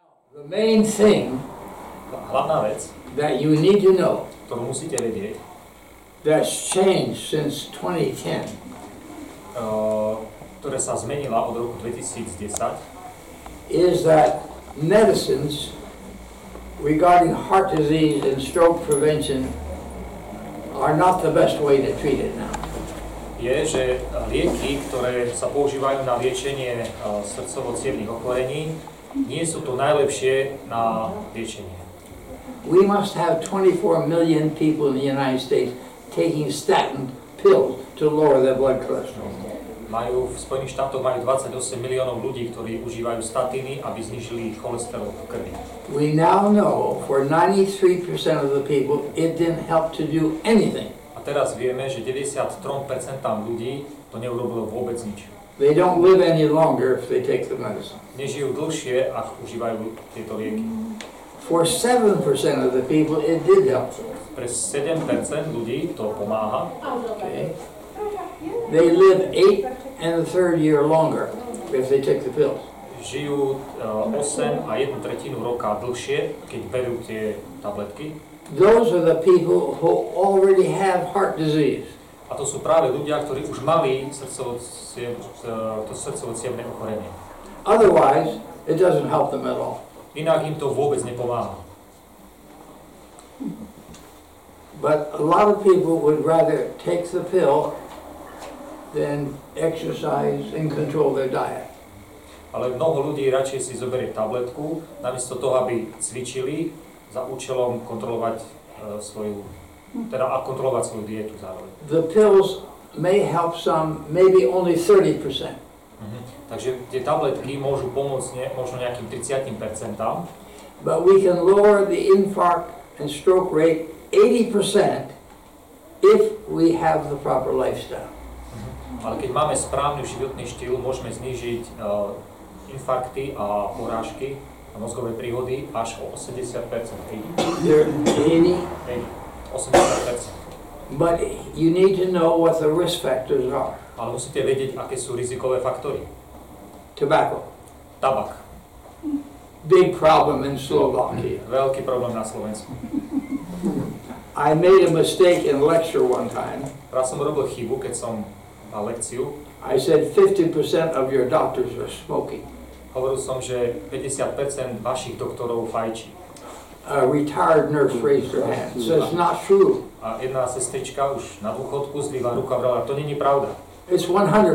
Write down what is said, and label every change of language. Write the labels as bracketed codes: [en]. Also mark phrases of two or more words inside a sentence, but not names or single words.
[en] The main thing [sk] Hlavná vec, [en] that you need to know [sk] ktorú musíte vedieť, [en] that's changed since 2010 [sk] ktorá sa zmenila od roku 2010, [en] is that medicines regarding heart disease and stroke prevention are not the best way to treat it now. [sk] je, že lieky, ktoré sa používajú na liečenie srdcovo-cievnych ochorení, nie sú to najlepšie na liečenie. [en] We must have 24 million people in the United States taking statin pills to lower their blood cholesterol. [sk] V Spojených štátoch majú 28 miliónov ľudí, ktorí užívajú statíny, aby znížili cholesterol v krvi. [en] We now know for 93% of the people it didn't help to do anything. [sk] A teraz vieme, že 93% ľudí to neurobilo vôbec nič. [en] They don't live any longer if they take the medicine. [sk] Nežijú dlhšie, ak užívajú tieto lieky. [en] For 7% of the people it did help. [sk] Pre 7% ľudí to pomáha. [en] Okay. They live 8 and a third year longer if they take the pills. [sk] Žijú 8 a 1/3 roka dlhšie, keď berú tie tabletky. [en] Those are the people who already have heart disease. [sk] A to sú práve ľudia, ktorí už mali srdcovo-cievne ochorenie. [en] Otherwise, it doesn't help them at all. [sk] Inak im to vôbec nepomáha. [en] But a lot of people would rather take the pill than exercise and control their diet. [sk] Ale mnoho ľudí radšej si zoberie tabletku, namiesto toho, aby cvičili za účelom kontrolovať kontrolovať svoju dietu zároveň. [en] The pills may help some, maybe only 30%. [sk] Takže tie tabletky môžu pomôcť možno nejakým 30%. [en] But we can lower the infarct and stroke rate 80% if we have the proper lifestyle. [sk] Ale keď máme správny životný štýl, môžeme znížiť infarkty a porážky a mozgové príhody až o 80%. [en] 80%. But you need to know what the risk factors are. [sk] Ale musíte vedieť, aké sú rizikové faktory. [en] Tobacco. [sk] Tabak. [en] Big problem in Slovakia. [sk] Veľký problém na Slovensku. [en] I made a mistake in lecture one time. [sk] Raz som robil chybu, keď som mal lekciu. [en] I said 50% of your doctors are smoking. [sk] Hovoril som, že 50% vašich doktorov fajčí. [en] A retired nurse raised her hand. So it's not true. [sk] A jedna sestrička už na dôchodku zdvihla ruku a vrala, to není pravda. [en] It's 100%.